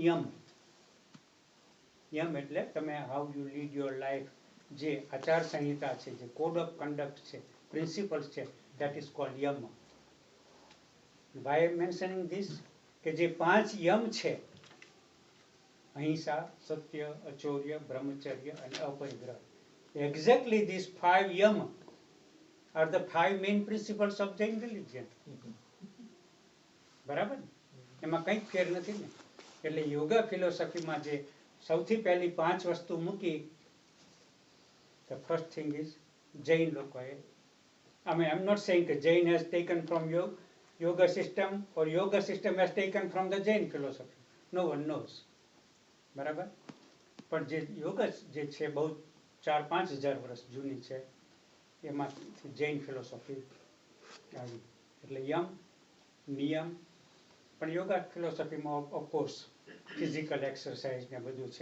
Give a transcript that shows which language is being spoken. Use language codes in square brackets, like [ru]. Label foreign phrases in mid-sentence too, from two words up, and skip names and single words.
[gu] યમ એટલે તમે [en] how you lead your life, [gu] જે આચાર સંહિતા છે, જે [en] code of conduct [gu] છે, પ્રિન્સિપલ્સ છે, [en] that is called Yam. why mentioning this, [gu] કે જે 5 યમ છે, અહિંસા, સત્ય, અચૌર્ય, બ્રહ્મચર્ય અને અપરિગ્રહ, [en] exactly these 5 yam are the 5 main principles of Jain religion. [gu] બરાબર ને? એમાં કંઈ ફેર નથી ને. એટલે [en] yoga philosophyમાં [gu] જે સૌથી પહેલી 5 વસ્તુ મૂકી, [en] the first thing is [gu] જૈન લોકોએ, [en] I mean, I'm not saying that Jain has taken from yoga system or yoga system has taken from the Jain philosophy. No one knows. [gu] બરાબર? પણ જે યોગા જે છે બહુ 4-5 હજાર વર્ષ જૂની છે, એમાંથી [en] Jain philosophy [gu] આવી. એટલે યમ, નિયમ, પણ [en] yoga philosophyમાં of course physical exercise [gu] ને બધું છે.